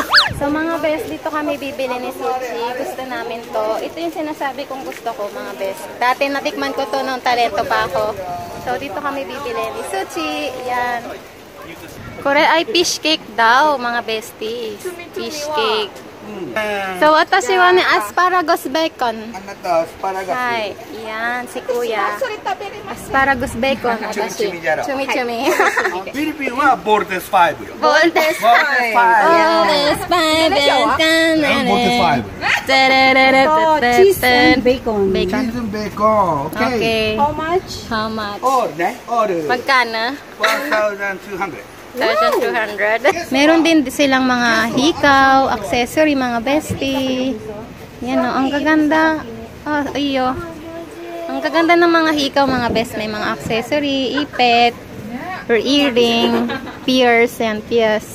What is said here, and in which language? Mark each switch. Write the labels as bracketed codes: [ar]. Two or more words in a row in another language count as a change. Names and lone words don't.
[tl] So mga best, dito kami bibili ni Suchi. Gusto namin to. Ito yung sinasabi kong gusto ko mga best. Dati natikman ko to nung talento pa ako. So dito kami bibili ni Suchi. Yan. Kore ay [en] fish cake [tl] daw mga besties. [en] Fish cake. [ja] So, 私はね [en] asparagus bacon. [ja] あなたアスパラガス。 [tl] Hi. Yan, si Kuya. [en] Asparagus bacon. [tl] Watashi. Chumi chumi. [ja] フィリピンはボルテス5よ。 Voltes ボルテス5。 Voltes 5. [en] cheese and bacon. [ja] チ Bacon. ーズベーコン。オッケー。 [en] Okay. How much? How much? [ja] オールね。オール。 [tl] Magkano? 1,200。 1,200. Meron din silang mga hikaw, accessory, mga bestie. Yan o, ang gaganda. Oh, iyo. Ang gaganda ng mga hikaw, mga best. May mga accessory, ipet, [en] or earring, [tl] pierce, yan, pierce.